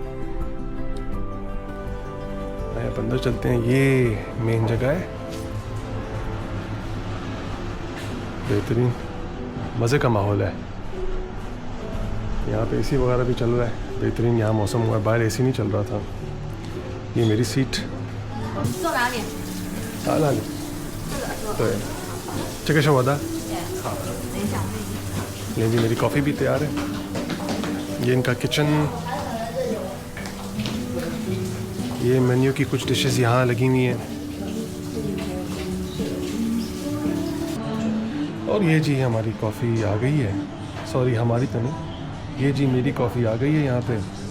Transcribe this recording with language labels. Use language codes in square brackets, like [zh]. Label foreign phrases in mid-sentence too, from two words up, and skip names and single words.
[hi] आप अंदर चलते हैं, ये मेन जगह है। बेहतरीन मज़े का माहौल है। यहाँ पे एसी वगैरह भी चल रहा है। बेहतरीन यहाँ मौसम हुआ है, बाहर एसी नहीं चल रहा था। ये मेरी सीट। [zh] 坐哪里？ [hi] ला ले [zh] 这个坐。 [hi] तो चिकन शवादा। [zh] 等一下，我给你。 [hi] ले जी, मेरी कॉफ़ी भी तैयार है। ये इनका किचन, ये मेन्यू की कुछ डिशेस यहाँ लगी हुई हैं। और ये जी हमारी कॉफ़ी आ गई है। सॉरी, हमारी तो नहीं, ये जी मेरी कॉफ़ी आ गई है यहाँ पे।